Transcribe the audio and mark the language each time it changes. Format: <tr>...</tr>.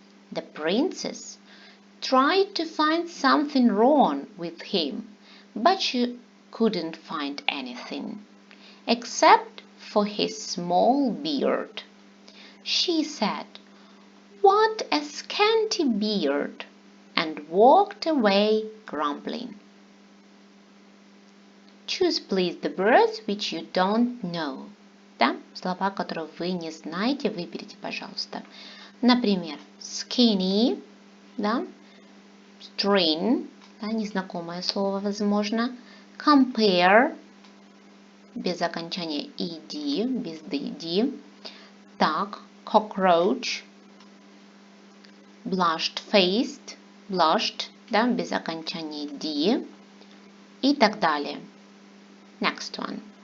<en>The princess tried to find something wrong with him, but she couldn't find anything, except for his small beard. She said, what a scanty beard, and walked away grumbling. Choose, please, the words which you don't know.</en> <ru>Да? Слова, которые вы не знаете, выберите, пожалуйста. Например, skinny, да? String, да? Незнакомое слово, возможно. Compare, без окончания ed, без dd. Так, cockroach, blushed-faced, blushed, да? Без окончания d. И так далее.</ru> <en>Next one.</en>